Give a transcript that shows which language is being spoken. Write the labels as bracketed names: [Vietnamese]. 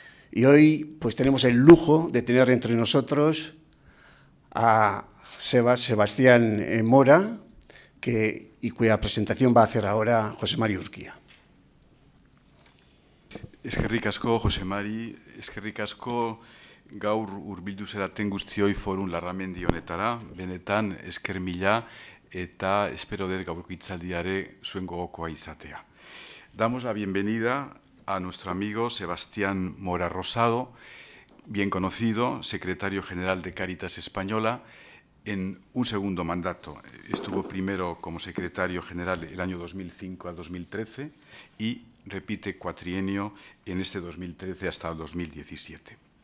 [Spanish] Y hoy tenemos el lujo de tener entre nosotros a Sebastián Mora, y cuya presentación va a hacer ahora José Mari Urquía. [Basque] Eskerrik asko, José Mari, eskerrik asko gaur hurbildu zeraten guztioi Forum Larramendi honetara, benetan esker mila eta espero dut gaurko hitzaldiare zuen gogokoa izatea. [Spanish] Damos la bienvenida a nuestro amigo Sebastián Mora Rosado, bien conocido, secretario general de Cáritas Española, en un segundo mandato. Estuvo primero como secretario general el año 2005 al 2013 y repite cuatrienio en este 2013 hasta el 2017.